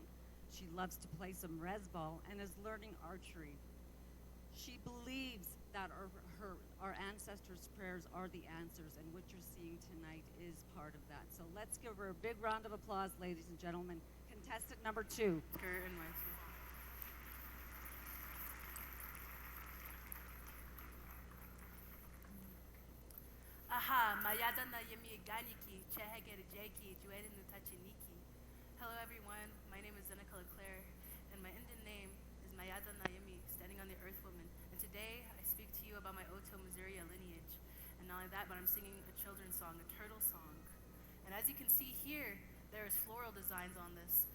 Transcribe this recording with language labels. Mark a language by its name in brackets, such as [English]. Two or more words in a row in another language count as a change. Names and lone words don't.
[English] She loves to play some rezball and is learning archery. She believes that our ancestors' prayers are the answers, and what you're seeing tonight is part of that. So let's give her a big round of applause, ladies and gentlemen. Contestant number 2. [Iowa-Oto] Aha, mayada na yemi ganiki, chehegere jeki, juedin tachiniki. [English] Hello everyone, my name is Zeneca LeClaire, and my Indian name is Mayada Nayemi, standing on the Earth Woman. And today I speak to you about my Oto Missouri lineage. And not only that, but I'm singing a children's song, a turtle song. And as you can see here, there is floral designs on this.